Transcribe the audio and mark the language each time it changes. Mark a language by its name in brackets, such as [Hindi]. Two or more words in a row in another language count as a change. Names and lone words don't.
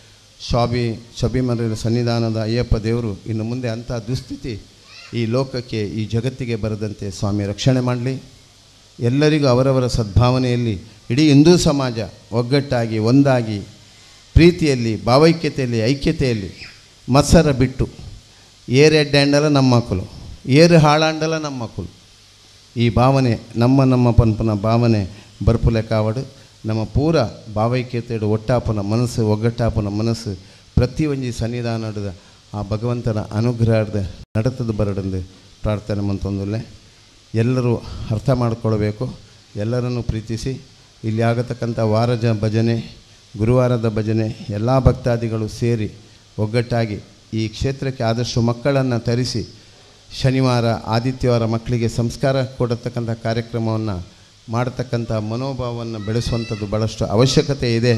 [Kannada] ಶಬರಿಮಲೆ ಸನ್ನಿಧಾನದ ಅಯ್ಯಪ್ಪ ದೇವರು ಇನ್ನು ಮುಂದೆ ಅಂಥ ದುಸ್ಥಿತಿ ಈ ಲೋಕಕ್ಕೆ, ಈ ಜಗತ್ತಿಗೆ ಬರದಂತೆ ಸ್ವಾಮಿ ರಕ್ಷಣೆ ಮಾಡಲಿ. ಎಲ್ಲರಿಗೂ ಅವರವರ ಸದ್ಭಾವನೆಯಲ್ಲಿ ಇಡೀ ಹಿಂದೂ ಸಮಾಜ ಒಗ್ಗಟ್ಟಾಗಿ, ಒಂದಾಗಿ, ಪ್ರೀತಿಯಲ್ಲಿ, ಭಾವೈಕ್ಯತೆಯಲ್ಲಿ, ಐಕ್ಯತೆಯಲ್ಲಿ ಮತ್ಸರ ಬಿಟ್ಟು, [Tulu] ಏರು ಎಡ್ಡೆ ಅಂಡಲ ನಮ್ಮ ಮಕ್ಕಳು, ಏರು ಹಾಳಾಂಡಲ ನಮ್ಮ ಮಕ್ಕಳು, ಈ ಭಾವನೆ ನಮ್ಮ ಪನ್ಪನ ಭಾವನೆ ಬರ್ಪುಲೆ ಕಾವಡು ನಮ್ಮ ಪೂರ ಭಾವೈಕ್ಯತೆಡು ಒಟ್ಟಾಪನ ಮನಸ್ಸು ಒಗ್ಗಟ್ಟಾಪನ ಮನಸ್ಸು ಪ್ರತಿ ಒಂಜಿ ಸನ್ನಿಧಾನದ ಆ ಭಗವಂತನ ಅನುಗ್ರಹದ ನಡತದ ಬರಡಂದು ಪ್ರಾರ್ಥನೆ ಮಂತೊಂದುಲ್ಲೆ. [Kannada] ಎಲ್ಲರೂ ಅರ್ಥ ಮಾಡಿಕೊಳ್ಬೇಕು, ಎಲ್ಲರನ್ನು ಪ್ರೀತಿಸಿ ಇಲ್ಲಿ ಆಗತಕ್ಕಂಥ ವಾರದ ಭಜನೆ, ಗುರುವಾರದ ಭಜನೆ ಎಲ್ಲ ಭಕ್ತಾದಿಗಳು ಸೇರಿ ಒಗ್ಗಟ್ಟಾಗಿ ಈ ಕ್ಷೇತ್ರಕ್ಕೆ ಆದಷ್ಟು ಮಕ್ಕಳನ್ನು ತರಿಸಿ ಶನಿವಾರ ಆದಿತ್ಯವಾರ ಮಕ್ಕಳಿಗೆ ಸಂಸ್ಕಾರ ಕೊಡತಕ್ಕಂಥ ಕಾರ್ಯಕ್ರಮವನ್ನು ಮಾಡತಕ್ಕಂಥ ಮನೋಭಾವವನ್ನು ಬೆಳೆಸುವಂಥದ್ದು ಭಾಳಷ್ಟು ಅವಶ್ಯಕತೆ ಇದೆ.